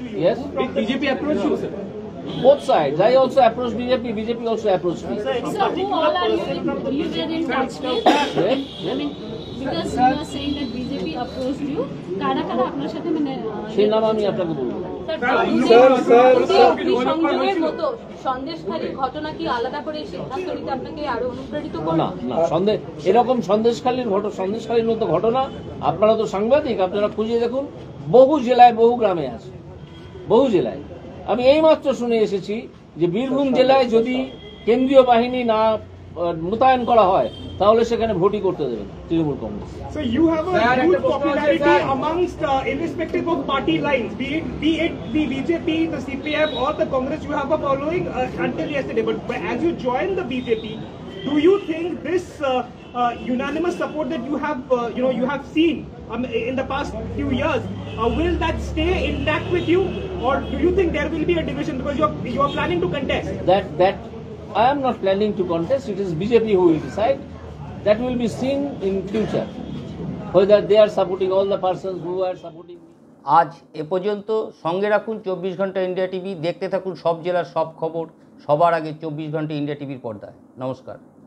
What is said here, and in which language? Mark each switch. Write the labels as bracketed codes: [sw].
[en] Yes, Did BJP approach you, sir? both sides. I also approached BJP. BJP also approached me. So who all are you were in touch with? Yes. I mean, because you are saying that BJP approached you, [bn] কারা কারা আপনার সাথে মানে সেই নাম আমি আপনাকে বলবো। সংযোগের মতো সন্দেশখালীর ঘটনা কি আলাদা করে সিদ্ধান্ত নিতে আপনাকে আরো অনুপ্রাণিত করে? না এরকম সন্দেশখালীর মতো ঘটনা, আপনারা তো সাংবাদিক, আপনারা খুঁজে দেখুন, বহু জেলায় বহু গ্রামে আছে, বহু জেলায়। আমি এইমাত্র শুনে এসেছি যে বীরভূম জেলায় যদি কেন্দ্রীয় বাহিনী না মোতায়েন করা হয় তাহলে সেখানে ভোটই করতে দেবে না Trinamool Congress. [en] So you have a huge popularity amongst, irrespective of party lines, be it the BJP, the CPM or the Congress, you have a following until yesterday. But as you join the BJP, do you think this unanimous support that you have, you have seen in the past few years, will that stay intact with you, or do you think there will be a division because you are planning to contest? That I am not planning to contest. It is BJP who will decide. That will be seen in future, whether they are supporting all the persons who are supporting me. [bn] আজ এ পর্যন্ত। সঙ্গে রাখুন 24 ঘন্টা India TV, দেখতে থাকুন সব জেলার সব খবর সবার আগে 24 ঘন্টা ইন্ডিয়া টিভির পর্দায়। নমস্কার।